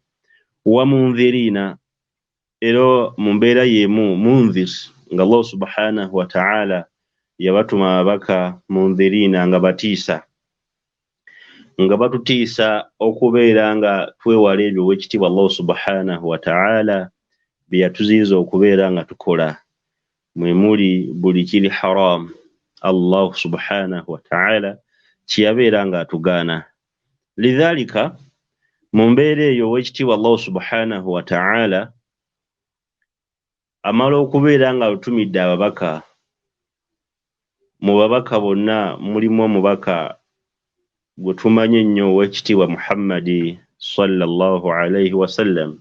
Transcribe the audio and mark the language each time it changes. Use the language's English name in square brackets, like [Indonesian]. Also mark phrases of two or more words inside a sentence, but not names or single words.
[Ganda] Wa munzirina, era mu mbeera y'emu munzir, nga [Arabic] الله سبحانه وتعالى [Ganda] yabatuma ababaka munzirina nga batiisa, nga batutiisa okubeera nga twewala ebyo ow'ekitiibwa [Arabic] الله سبحانه وتعالى [Ganda] bye yatuziyiza okubeera nga tukola, mwe muli buli kiri haram. [Arabic] الله سبحانه وتعالى [Ganda] kye yabeera nga atugaana. Lidhalika mu mbeera eyo ow'ekitiibwa [Arabic] الله سبحانه وتعالى [Ganda] amala okubeera nga alutumidde ababaka. Mu babaka bonna mulimu omubaka gwe tumanyi ennyo ow'ekitiibwa Muhammadi [Arabic] صلى الله عليه وسلم.